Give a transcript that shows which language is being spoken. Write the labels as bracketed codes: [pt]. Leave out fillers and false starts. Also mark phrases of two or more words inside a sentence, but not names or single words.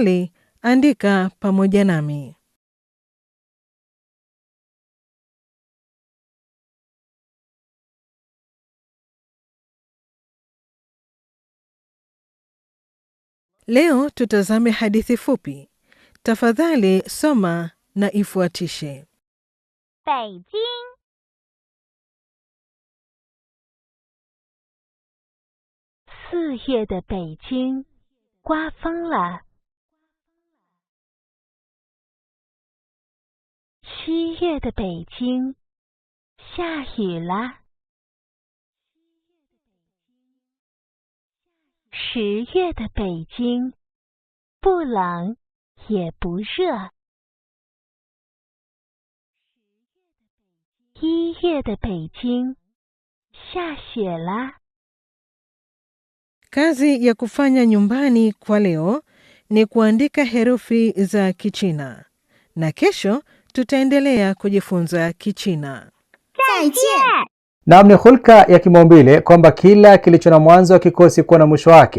[sw] Tafadhali andika pamoja nami. Leo tutazame hadithi fupi. Tafadhali soma na ifuatishe. [zh] 北京 4月的北京刮风了。7月的北京下雨了。10月的北京不冷也不热。1月的北京下雪了。 [sw] Kazi ya kufanya nyumbani kwa leo ni kuandika herufi za Kichina. Na kesho tutaendelea kujifunza Kichina. [zh] 再见! [sw] Naam, ni hulka ya kimaumbile kwamba kila kilicho na mwanzo hakikosi kuwa na mwisho wake.